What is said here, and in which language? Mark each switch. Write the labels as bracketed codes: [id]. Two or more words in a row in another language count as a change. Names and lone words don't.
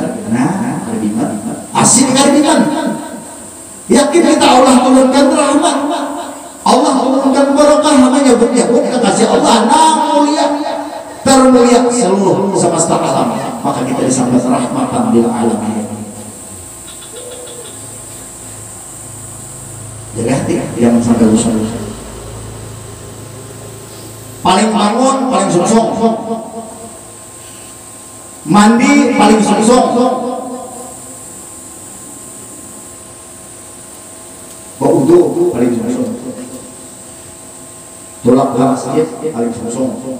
[id] Nah, ada bimbang. Asik ada bimbang. Yakin kita Allah turunkan rahmat. Allah turunkan barakah namanya menyebut kasih Allah mulia. Termulia seluruh semesta alam, maka kita disambut [ar] rahmatan lil alamin. [id] Jaga hati jangan sampai rusak. [bjn] Paling bangun paling sungsung, mandi paling sungsung, berwudu paling sungsung, tolak ke masjid paling sungsung.